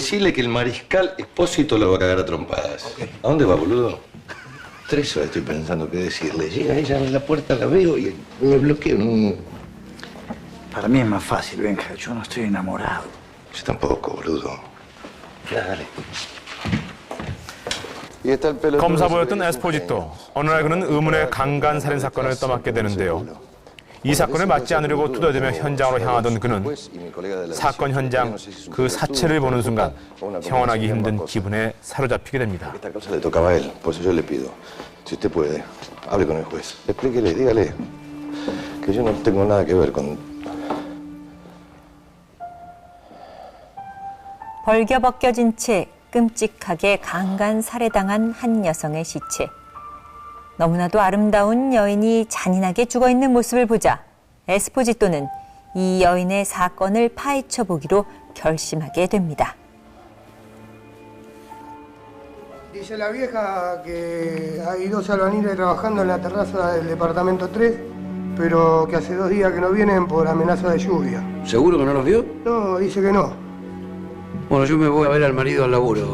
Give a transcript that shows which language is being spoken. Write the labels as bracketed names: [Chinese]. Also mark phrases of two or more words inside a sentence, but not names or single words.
[Spanish] Decirle que el mariscal Espósito lo va a cagar a trompadas. Okay. ¿A dónde va, boludo? 3 horas estoy pensando qué decirle. Llega ella a la puerta, la veo y me bloqueo. No. Para mí es más fácil, Benja. Yo no estoy enamorado. Yo tampoco, boludo. Dale. [Korean] 검사 보였던 에스포지토. 어느 날 그는 의문의 강간 살인 사건을 떠맡게 되는데요. 이 사건을 맡지 않으려고 투덜대며 현장으로 향하던 그는 사건 현장 그 사체를 보는 순간 형언하기 힘든 기분에 사로잡히게 됩니다. [Spanish] Esta causa le tocaba a él, por eso yo le pido, si usted puede, hable con el juez, explíquele, dígale que yo no tengo nada que ver con... [Korean] 벌겨벗겨진 채 끔찍하게 강간 살해당한 한 여성의 시체. 너무나도 아름다운 여인이 잔인하게 죽어있는 모습을 보자 에스포지토는 이 여인의 사건을 파헤쳐 보기로 결심하게 됩니다. [Spanish] Dice la vieja que hay 2 albañiles trabajando en la terraza del departamento 3, pero que hace 2 días que no vienen por amenaza de lluvia. ¿Seguro que no los vio? No, dice que no. Bueno, yo me voy a ver al marido al laburo.